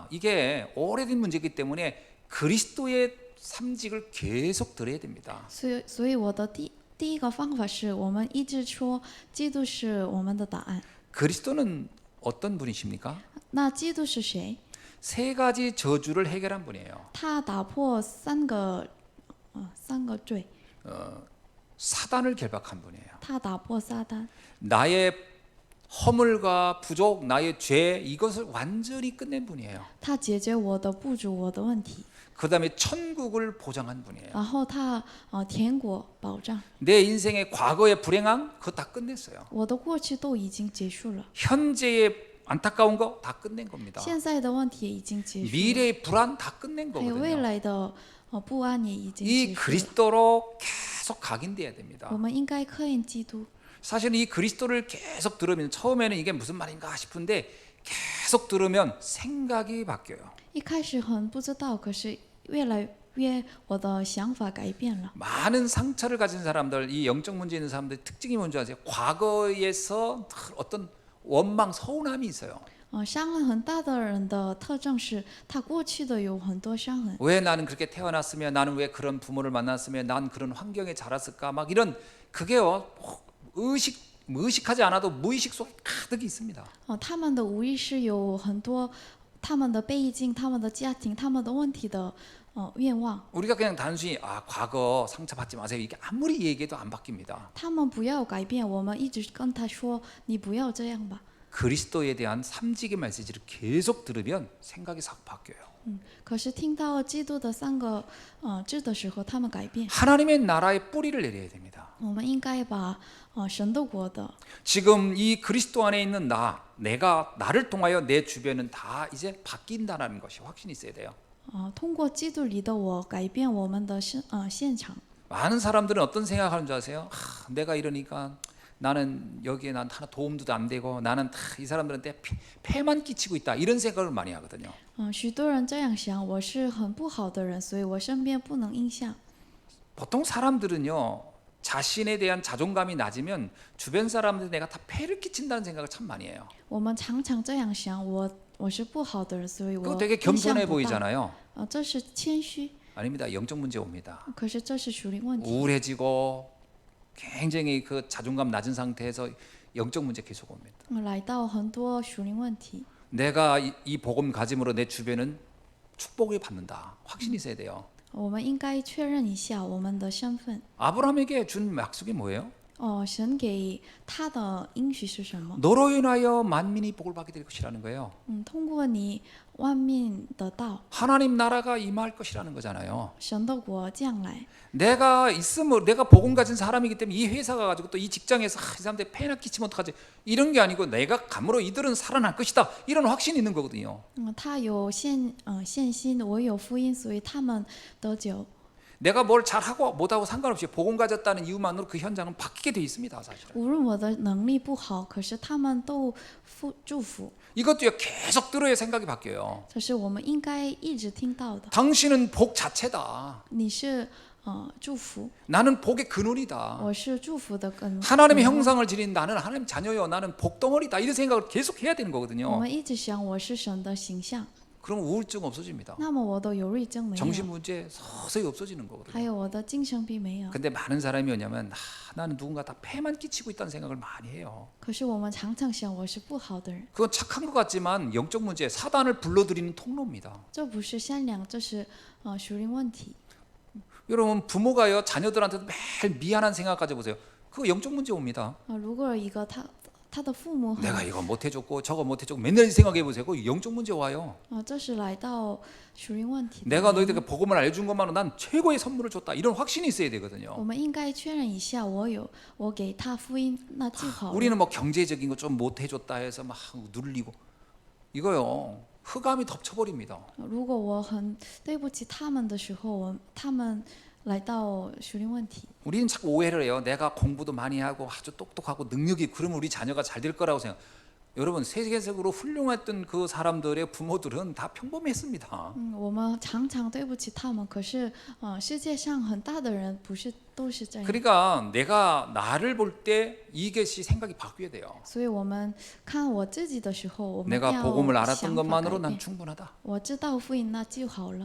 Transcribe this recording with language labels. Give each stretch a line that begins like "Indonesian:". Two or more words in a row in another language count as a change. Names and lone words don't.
Korean: 이게 오래된 문제이기 때문에 그리스도의 삼직을 계속 들어야 됩니다.
Chinese: 所以我的第一个方法是我们一直说基督是我们的答案。
Korean: 그리스도는 어떤 분이십니까?
Chinese: 那基督是谁？
Korean: 세 가지 저주를 해결한 분이에요.
Chinese: 他打破三个罪，
Korean: 사단을 결박한 분이에요.
Chinese: 他打破撒旦，
Korean: 나의 허물과 부족, 나의 죄 이것을 완전히 끝낸 분이에요.
Chinese: 他解决我的不足，我的问题。
Korean: 그다음에 천국을 보장한 분이에요.
Chinese: 然后他天国保障，
Korean: 내 인생의 과거의 불행함 그거 다 끝냈어요.
Chinese: 我的过去都已经结束了，
Korean: 현재의 안타까운 거 다 끝낸 겁니다.
Chinese: 现在的问题也已经结束了，
Korean: 미래의 불안 다 끝낸
Chinese: 还有未
Korean: 거거든요.
Chinese: 来的不安也已经
Korean: 이
Chinese: 结束了。
Korean: 그리스도로 계속 각인돼야 됩니다.
Chinese: 我们应该刻印基督。
Korean: 사실 이 그리스도를 계속 들으면 처음에는 이게 무슨 말인가 싶은데 계속 들으면 생각이 바뀌어요.
Chinese: 一开始很不知道，可是越来越我的想法改变了。
Korean: 많은 상처를 가진 사람들, 이 영적 문제 있는 사람들 특징이 뭔지 아세요? 과거에서 어떤 원망, 서운함이 있어요.
Chinese: 伤痕很大的人的特征是他过去的有很多伤痕。
Korean: 왜 나는 그렇게 태어났으며, 나는 왜 그런 부모를 만났으며, 난 그런 환경에 자랐을까, 막 이런 그게요 의식하지 않아도 무의식 속에 가득 있습니다.
Chinese: 他们的无意识有很多他们的背景、他们的家庭、他们的问题的愿望。
Korean: 우리가 그냥 단순히 과거 상처받지 마세요 이게 아무리 얘기해도 안 바뀝니다.
Chinese: 他们不要改变，我们一直跟他说你不要这样吧。
Korean: 그리스도에 대한 삼직의 메시지를 계속 들으면 생각이 싹 바뀌어요.
Chinese: 可是听到基督的三个字的时候，他们改变。
Korean: 하나님의 나라의 뿌리를 내려야 됩니다.
Chinese: 我们应该把神的国的
Korean: 지금 이 그리스도 안에 있는 내가 나를 통하여 내 주변은 다 이제 바뀐다는 것이 확신이 있어야 돼요.
Chinese: 通过基督里的我改变我们的现场。
Korean: 많은 사람들은 어떤 생각하는 줄 아세요? 내가 이러니까 나는 여기에 난 하나 도움도 안 되고 나는 이 사람들한테 폐만 끼치고 있다 이런 생각을 많이 하거든요.
Chinese: 许多人这样想，我是很不好的人，所以我身边不能影响。
Korean: 보통 사람들은요 자신에 대한 자존감이 낮으면 주변 사람들 내가 다 폐를 끼친다는 생각을 참 많이 해요.
Chinese: 我们常常这样想，我是不好的人，所以
Korean: 그거
Chinese: 我
Korean: 되게
Chinese: 影响
Korean: 겸손해
Chinese: 不到。
Korean: 보이잖아요.
Chinese: 这是谦虚，
Korean: 아닙니다. 영적 문제 옵니다.
Chinese: 可是这是属灵问题。
Korean: 우울해지고 굉장히 그 자존감 낮은 상태에서 영적 문제 계속 옵니다.
Chinese: 来到很多属灵问题。
Korean: 내가 이 복음 가짐으로 내 주변은 축복을 받는다. 확신이 있어야 돼요.
Chinese: 我们应该确认一下我们的身份。
Korean: 아브라함에게 준 약속이 뭐예요?
Chinese: 神给他的应许是什么？
Korean: 너로 인하여 만민이 복을 받게 될 것이라는 거예요.
Chinese: 通过你万民得到
Korean: 하나님 나라가 임할 것이라는 거잖아요.
Chinese: 神的国降来。
Korean: 내가 있으면 내가 복음 가진 사람이기 때문에 이 회사가 가지고 또 이 직장에서 이 사람들 폐나 끼치면 어떡하지 이런 게 아니고 내가 감으로 이들은 살아날 것이다 이런 확신이 있는 거거든요.
Chinese: 他有信心，我有福音，所以他们得救。
Korean: 내가 뭘 잘하고 못하고 상관없이 복음 가졌다는 이유만으로 그 현장은 바뀌게 돼 있습니다. 사실은.
Chinese: 无论我的能力不好，可是他们都祝福。
Korean: 이것도요 계속 들어야 생각이 바뀌어요.
Chinese: 这是我们应该一直听到的。
Korean: 당신은 복 자체다.
Chinese: 你是祝福，
Korean: 나는 복의 근원이다.
Chinese: 我是祝福的根。
Korean: 하나님의 형상을 지닌 나는 하나님 자녀요. 나는 복덩어리다. 이런 생각을 계속 해야 되는
Chinese: 我
Korean: 거거든요.
Chinese: 们一直想我是神的形象，
Korean: 그럼 우울증 없어집니다.
Chinese: 那么我的忧郁症没
Korean: 정신
Chinese: 有，
Korean: 문제 서서히 없어지는 거거든요.
Chinese: 还有我的精神病没有。
Korean: 근데 많은 사람이 뭐냐면 나는 누군가 다 폐만 끼치고 있다는 생각을 많이 해요.
Chinese: 可是我们常常想我是不好的人，
Korean: 그건 착한 것 같지만 영적 문제 사단을 불러들이는 통로입니다.
Chinese: 这不是善良，这是属灵问题。
Korean: 여러분 부모가요 자녀들한테도 매일 미안한 생각 가져보세요. 그거 영적 문제 옵니다.
Chinese: 如果一个他的父母很
Korean: 내가 이거 못해줬고 저거 못해줬고 맨날 생각해 보세요. 그 영적 문제 와요.
Chinese: 这是来到属灵问题的。
Korean: 내가 너희들에게 복음을 알려준 것만으로 난 최고의 선물을 줬다. 이런 확신이 있어야
Chinese: 我
Korean: 되거든요.
Chinese: 们应该确认一下，我给他福音，那就好了。
Korean: 우리는 뭐 경제적인 거 좀 못해줬다 해서 막 눌리고 이거요 흑암이 덮쳐버립니다.
Chinese: 如果我很对不起他们的时候，他们来到属灵问题。
Korean: 우리는 자꾸 오해를 해요. 내가 공부도 많이 하고 아주 똑똑하고 능력이 그러면 우리 자녀가 잘 될 거라고 생각. 여러분 세계적으로 훌륭했던 그 사람들의 부모들은 다 평범했습니다.
Chinese: 我们常常对不起他们，可是世界上很大的人不是都是这样。
Korean: 그러니까 내가 나를 볼 때 이것이 생각이 바뀌어야 돼요.
Chinese: 所以我们看我自己的时候，我们
Korean: 내가
Chinese: 要
Korean: 복음을 알았던
Chinese: 想法
Korean: 것만으로
Chinese: 改
Korean: 난
Chinese: 变。
Korean: 충분하다.
Chinese: 我知道福音，那就好了。